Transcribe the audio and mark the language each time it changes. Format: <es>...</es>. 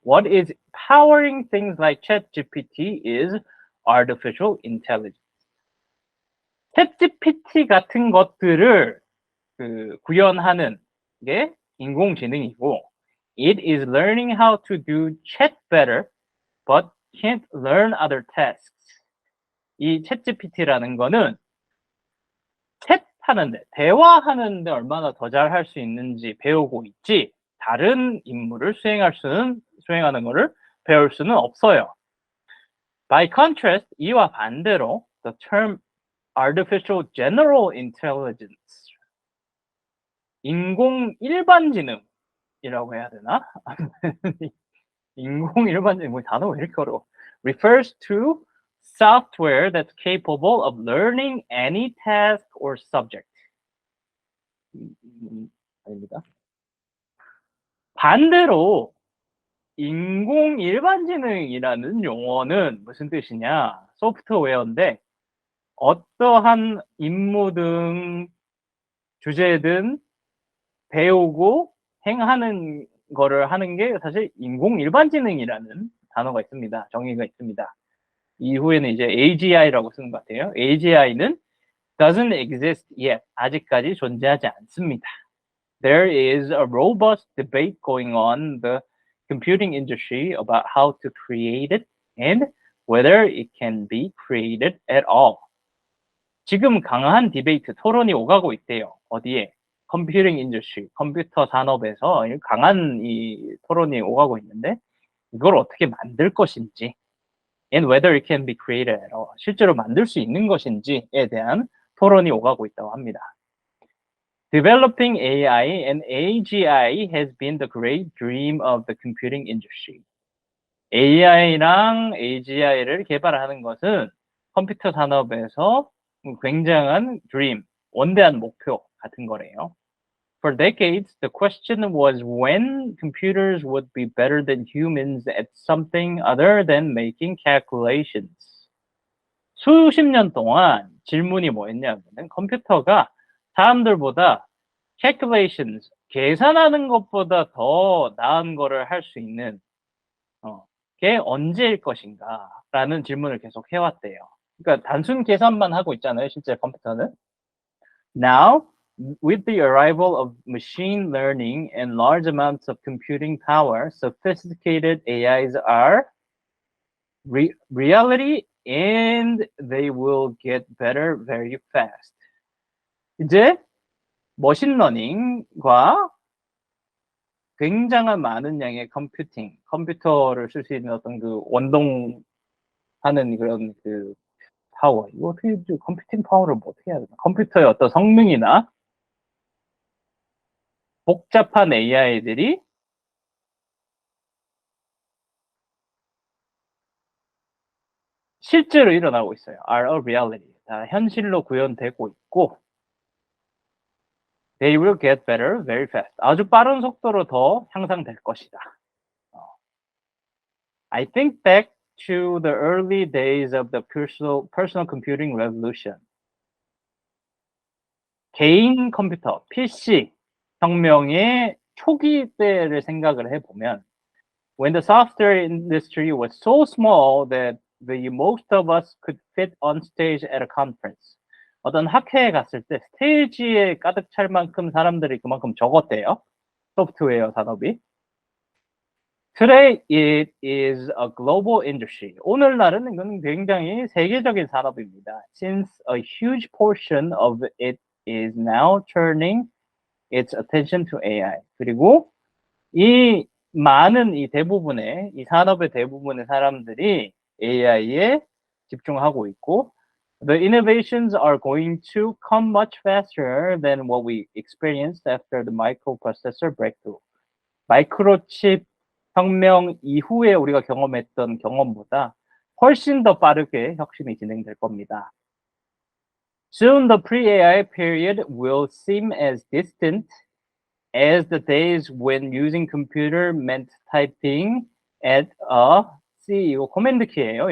<en>What is powering things like ChatGPT is artificial intelligence.</en> <ko>챗GPT 같은 것들을 구현하는 게 인공지능이고</ko> <en>it is learning how to do chat better but can't learn other tasks.</en> <ko>이 챗GPT라는 거는 챗 하는데 대화하는데 얼마나 더 잘할 수 있는지 배우고 있지 다른 임무를 수행하는 거를 배울 수는 없어요.</ko> <en>By contrast,</en> <ko>이와 반대로</ko> <en>the term artificial general intelligence,</en> <ko>인공 일반지능이라고 해야 되나? 인공 일반지능 뭐 단어가 왜 이렇게 어려워?</ko> <en>refers to software that's capable of learning any task or subject.</en> <ko>아닙니다. 반대로 인공 일반지능이라는 용어는 무슨 뜻이냐? 소프트웨어인데 어떠한 임무든 주제든 배우고 행하는 거를 하는 게 사실 인공 일반지능이라는 단어가 있습니다. 정의가 있습니다. 이후에는 이제 AGI라고 쓰는 것 같아요.</ko> <en>AGI는 doesn't exist yet.</en> <ko>아직까지 존재하지 않습니다.</ko> <en>There is a robust debate going on in the computing industry about how to create it and whether it can be created at all.</en> <ko>지금 강한 디베이트, 토론이 오가고 있대요. 어디에? 컴퓨팅 인더스트리, 컴퓨터 산업에서 강한 이 토론이 오가고 있는데 이걸 어떻게 만들 것인지</ko> <en>and whether it can be created at all.</en> <ko>실제로 만들 수 있는 것인지에 대한 토론이 오가고 있다고 합니다.</ko> <en>Developing AI and AGI has been the great dream of the computing industry.</en> <ko>AI랑 AGI를 개발하는 것은 컴퓨터 산업에서 굉장한 dream, 원대한 목표 같은 거래요.</ko> <en>For decades, the question was when computers would be better than humans at something other than making calculations.</en> <ko>수십 년 동안 질문이 뭐였냐면 컴퓨터가 사람들보다 calculations, 계산하는 것보다 더 나은 거를 할 수 있는 게 언제일 것인가 라는 질문을 계속 해왔대요. 그러니까 단순 계산만 하고 있잖아요, 실제 컴퓨터는.</ko> <en>Now, with the arrival of machine learning and large amounts of computing power, sophisticated AIs are reality and they will get better very fast.</en> <ko>이제 머신러닝과 굉장한 많은 양의 컴퓨터를 쓸 수 있는 어떤 그 원동하는 그런 그 파워, 이거 어떻게 컴퓨팅 파워를 뭐 어떻게 해야 되나? 컴퓨터의 어떤 성능이나 복잡한 AI들이 실제로 일어나고 있어요.</ko> <en>are a reality.</en> <ko>다 현실로 구현되고 있고</ko> <en>they will get better very fast.</en> <ko>아주 빠른 속도로 더 향상될 것이다.</ko> <en>I think back to the early days of the personal computing revolution.</en> <ko>개인 컴퓨터, PC 혁명의 초기 때를 생각을 해보면</ko> <en>when the software industry was so small that the most of us could fit on stage at a conference.</en> <ko>어떤 학회에 갔을 때 스테이지에 가득 찰 만큼 사람들이 그만큼 적었대요. 소프트웨어 산업이.</ko> <en>Today it is a global industry.</en> <ko>오늘날은 이건 굉장히 세계적인 산업입니다.</ko> <en>Since a huge portion of it is now turning its attention to AI.</en> <ko>그리고 이 많은 이 대부분의 이 산업의 대부분의 사람들이 AI에 집중하고 있고</ko> <en>the innovations are going to come much faster than what we experienced after the microprocessor breakthrough.</en> <ko>마이크로칩 혁명 이후에 우리가 경험했던 경험보다 훨씬 더 빠르게 혁신이 진행될 겁니다.</ko> <en>Soon the pre-AI period will seem as distant as the days when using computer meant typing at a C,</en> <ko>이거 코맨드 키예요.</ko>